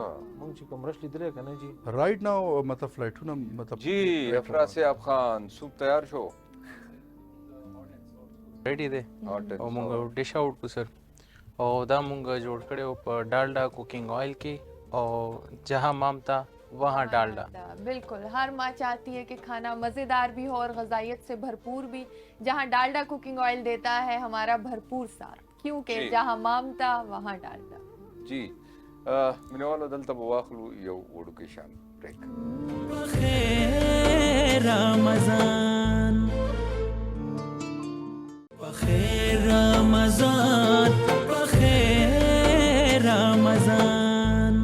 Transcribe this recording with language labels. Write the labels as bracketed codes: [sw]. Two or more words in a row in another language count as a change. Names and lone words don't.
[ps] مونږ چې کوم رش لیدل کنه جی [en] right now [ps] مطلب فلایټونه مطلب جی افراسیاب خان سوپ تیار شو ریډي دی او مونږ [en] dish out [ps] کو سر او دا مونږ جوړ کړو په ډالډا [en] cooking oil [ps] کې او [ur] جہاں مامتا وہاں ڈالڈا بالکل ہر ماں چاہتی ہے کہ کھانا مزیدار بھی ہو اور غذائیت سے بھرپور بھی جہاں ڈالڈا [en] cooking oil [ur] دیتا ہے ہمارا بھرپور ساتھ کیونکہ جہاں مامتا وہاں ڈالڈا [ps] جی مینوالو دلته به واخلو یو وړوکی شان بریک بخیر رمضان بخیر رمضان بخیر رمضان